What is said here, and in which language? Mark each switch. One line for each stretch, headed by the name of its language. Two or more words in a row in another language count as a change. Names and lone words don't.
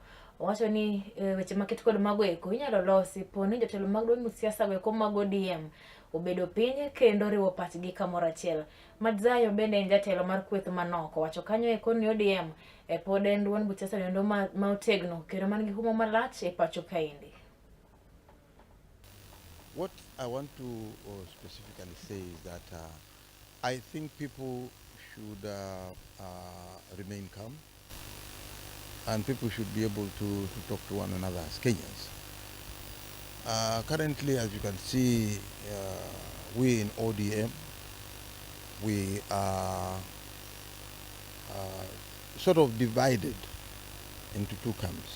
Luo (Kenya and Tanzania): Wacho ni weche maket kod mago eko inyalo losi poni jotelo mag duond buch siasa go eko mag ODM obedo piny kendo riwo pachgi kamoro achiel. Madzayo bende en jatelo mar kweth manoko wacho kanyo eko ni ODM pod en duond buch siasa nindo ma otegno kendo man gi huma malach e pacho kaendi.
English: What I want to specifically say is that I think people should remain calm, and people should be able to talk to one another as Kenyans. Currently, as you can see, we in ODM, we are sort of divided into two camps.